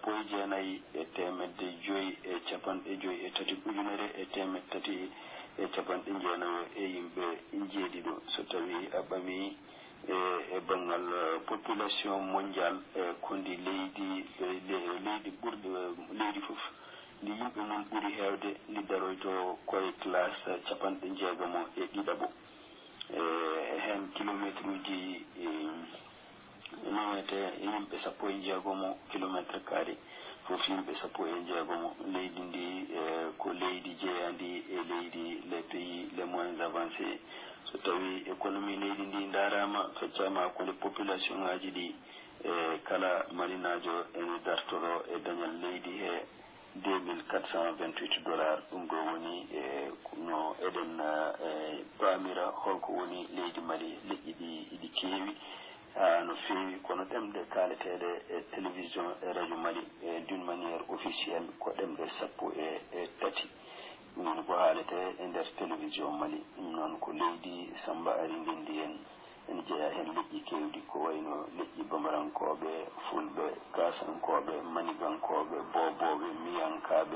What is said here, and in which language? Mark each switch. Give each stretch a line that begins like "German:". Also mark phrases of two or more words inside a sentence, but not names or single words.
Fula: 19,5 ujunere e 390 e yimɓe jeeɗiɗo so tawi a ɓami e bangal
French: population mondial
Fula: kondi leydi ɓurɗi leydi fof ndi yimɓe mum ɓuuri hewde ndi daroyto koye classe 60 hen kilométre uji nawete yimɓe 16
French: kilométre carré
Fula: fof yimɓe 16 leydi ndi ko leydi jeeyandi e leydi
French: les pays les moins avancés
Fula: so tawi économie leydi ndi darama feccama hakkunde population ngaji ɗi kala marinajo ene dartoro e dañal leydi he $2,428 ɗum ɗo woni no eɗen pamira holko woni leydi Mali leƴƴi ɗi iɗi keewi no feewi kono ɗemɗe kaaleteɗe e télévision e radio Mali
French: d'une manière officielle
Fula: ko ɗemɗe 13 ɗum woni ko haalete e nder télévision Mali ɗum noon ko leydi Samba Ari Ndendi en ene jeeya hen leƴƴi kewɗi ko wayno leƴƴi Bamarankoɓe Fulɓe Kasankoɓe Manigankoɓe Boboɓe Miyankaɓe